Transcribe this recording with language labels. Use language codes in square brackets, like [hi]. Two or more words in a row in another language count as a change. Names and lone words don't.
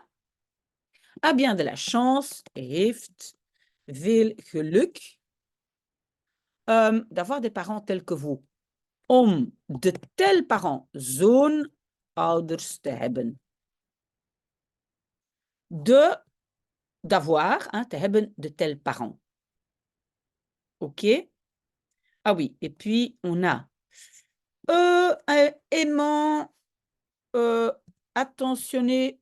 [fr] A bien de la chance, [nl] heeft veel geluk [fr] d'avoir des parents tels que vous. [nl] Om de [fr] tels parents, [nl] zo'n ouders te hebben. [fr] D'avoir, hein, [nl] te hebben [fr] de tels parents. OK? Ah oui, et puis on a aimant, attentionné.